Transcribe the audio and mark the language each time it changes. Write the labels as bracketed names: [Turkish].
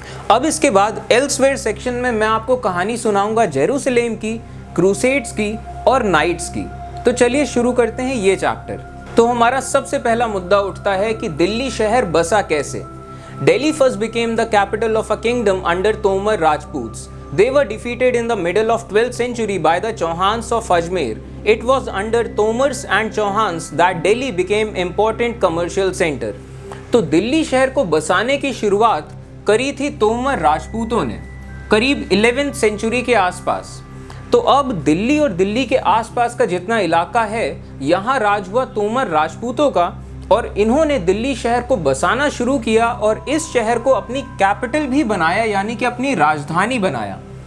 [Hindi] अब इसके बाद एल्सवेयर सेक्शन में मैं आपको कहानी सुनाऊंगा जेरूसलेम की, क्रूसेड्स की और नाइट्स की। तो चलिए शुरू करते हैं ये चैप्टर। तो हमारा सबसे पहला मुद्दा उठता है कि दिल्ली शहर बसा कैसे। [English] Delhi first became the capital of a kingdom under Tomar Rajputs. They were defeated in the middle of 12th century by the Chauhans of Ajmer. It was under Tomars and Chauhans that Delhi became important commercial center. [Hindi] तो दिल्ली शहर को बसाने की शुरुआत करी थी तोमर राजपूतों ने करीब 11th सेंचुरी के आसपास। तो अब दिल्ली और दिल्ली के आसपास का जितना इलाका है, यहाँ राज हुआ तोमर राजपूतों का और इन्होंने दिल्ली शहर को बसाना शुरू किया और इस शहर को अपनी कैपिटल भी बनाया, यानी कि अपनी राजधानी बनाया।